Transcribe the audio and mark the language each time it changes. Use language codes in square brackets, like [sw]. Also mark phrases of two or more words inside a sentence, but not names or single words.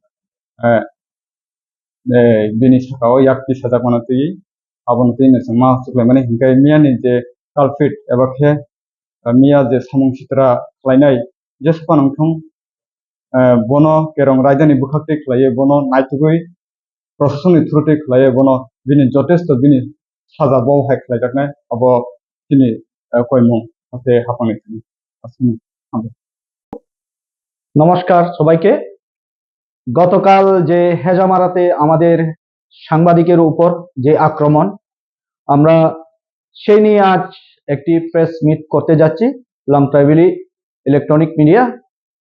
[trp] bini sakao yakti sajak manote abonote nesma suklai mani hinkai miane je culprit eba khe mia je samung sitra khlainai je sapanang thong bono kerong rajdhani bukhakte khlaye bono naitugui প্রশাসনিক থ্রুতে khlaye bono bini jotesto bini saja bo hai khlaijaknai abo tini koimung ate hapani asmi [bn] নমস্কার সবাইকে। গতকাল যে হেজামারাতে আমাদের সাংবাদিকের উপর যে আক্রমণ, আমরা সেই নিয়ে আজ একটি প্রেস মিট করতে যাচ্ছি লংট্রাই ভ্যালি ইলেকট্রনিক মিডিয়া।